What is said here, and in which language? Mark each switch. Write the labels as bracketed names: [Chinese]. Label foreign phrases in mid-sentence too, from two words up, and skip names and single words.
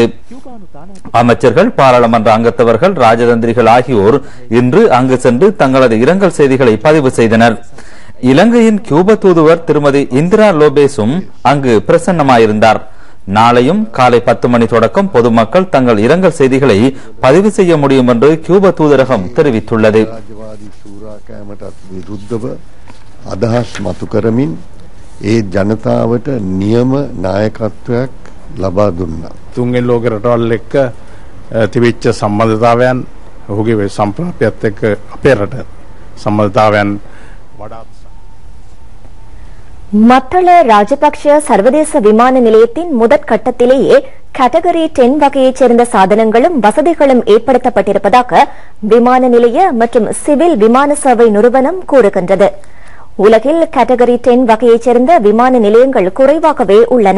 [Tamil] அமைச்சர்கள், பாராளுமன்ற அங்கத்தவர்கள், ராஜதந்திரிகள் ஆகியோர் இன்று அங்கு சென்று தங்களது இரங்கல் செய்திகளை பதிவு செய்தனர். இலங்கையின் கியூபா தூதுவர் திருமதி இந்திரா லோபேஸும் அங்கு பிரசன்னமாயிருந்தார். நாளையும் காலை 10 மணி தொடக்கம் பொதுமக்கள் தங்கள் இரங்கல் செய்திகளை பதிவு செய்ய முடியும் என்று கியூபா தூதரகம் தெரிவித்துள்ளது. [Sinhala] අදහස් මතු කරමින් ඒ ජනතාවට නියම නායකත්වයක් ලබා දුන්නා. තුන්වෙනි ලෝක රටවල් එක්ක තිබිච්ච සම්බන්ධතාවයන් ඔහුගේ සම්ප්‍රාප්තියත් එක්ක අපේ රට සම්බන්ධතාවයන් වඩා [Tamil] மத்தள ராஜபக்ஷ சர்வதேச விமான நிலையத்தின் முதற்கட்டத்திலேயே கேட்டகரி 10 வகையைச் சேர்ந்த சாதனங்களும் வசதிகளும் ஏற்படுத்தப்பட்டிருப்பதாக விமான நிலைய மற்றும் சிவில் விமான சேவை நிறுவனம் கூறுகின்றது. உலகில் கேட்டகரி 10 வகையைச் சேர்ந்த விமான நிலையங்கள் குறைவாகவே உள்ளன.